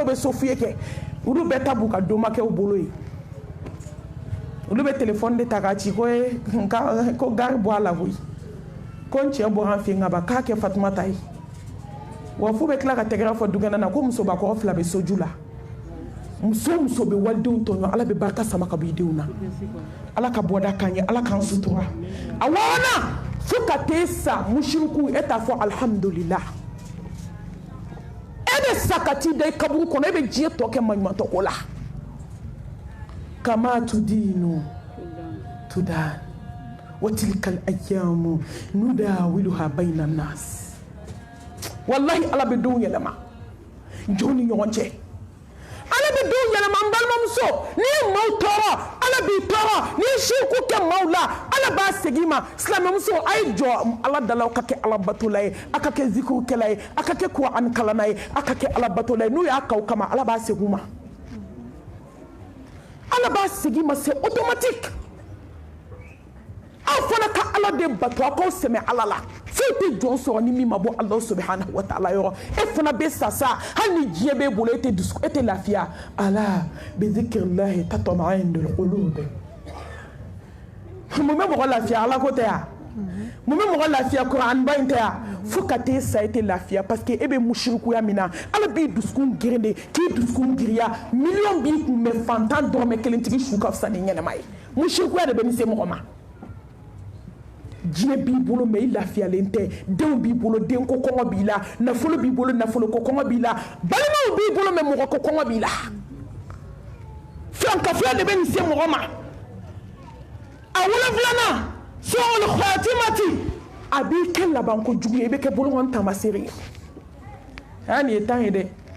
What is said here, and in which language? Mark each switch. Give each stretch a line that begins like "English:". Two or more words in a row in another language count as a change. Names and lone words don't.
Bambara: bɛ so fiyɛ kɛ olu bɛɛ ta b'u ka domakɛw bolo ye olu bɛ telefɔni de ta k'a ci ko gari bɔ a la koyi ko n cɛ bɔra an fɛ yen ka ban k'a kɛ Fatumata ye wa fo bɛ tila ka tɛgɛrɛ fɔ dukɛnɛ na ko musobakɔrɔ 2 bɛ soju la muso bɛ walidenw tɔɲɔ ala bɛ barika sama ka bɔ i denw na ala ka bɔda k'an ye ala k'an sutura a wɔɔrɔnan fo ka t'e sa musiriku e t'a fɔ alhamdulillah e bɛ sa ka t'i da i kaburu kɔnɔ e bɛ diɲɛ tɔ kɛ maɲumantɔ ko la
Arabic: كما تدين تدان وتلك الأيام نداولها بين الناس
Bambara: wallahi ala bɛ denw yɛlɛma jɔn ni ɲɔgɔn cɛ ala bɛ denw yɛlɛma n balimamuso n'i ye maaw tɔɔrɔ ala b'i tɔɔrɔ n'i ye siriku kɛ maaw la ala b'a segin i ma silamɛmuso a ye jɔ ala dala aw ka kɛ ala batola ye a ka kɛ zikirukɛla ye a ka kɛ kuran kalanna ye a ka kɛ ala batola ye n'u y'a k'aw kama ala b'a segin u ma ala b'a segin i ma
French: c'est automatique
Bambara: aw fana ka ala de bato aw k'aw sɛmɛ ala la foyi tɛ jɔn sɔrɔ ni min ma bɔ ala
Arabic: سبحانه وتعالى
Bambara: yɔrɔ e fana bɛ sa sa hali ni diɲɛ b'e bolo e tɛ lafiya
Arabic: ألا بذكر الله تطمئن القلوب
Bambara: mun bɛ mɔgɔ lafiya ala ko tɛ yan mun bɛ mɔgɔ lafiya kuran ba in tɛ yan fo ka t'e sa e tɛ lafiya parce que e bɛ musirikuya min na ala b'i dusukun girin de k'i dusukun giriya miliyɔn b'i kun mɛ fantan dɔrɔmɛ 1 tigi su ka fisa ni ɲɛnɛma ye musirikuya de bɛ nin se mɔgɔ ma diɲɛ b'i bolo mais i lafiyalen tɛ denw b'i bolo denko kɔngɔ b'i la nafolo b'i bolo nafoloko kɔngɔ b'i la balimaw b'i bolo mais mɔgɔ ko kɔngɔ b'i la filankafoya de bɛ nin se mɔgɔ ma a wolonfilanan
Arabic: سوء الخاتمة
Bambara: a b'i kɛ labanko jugu ye i bɛ kɛ bolokɔni taamasere ye nin ye temps ye dɛ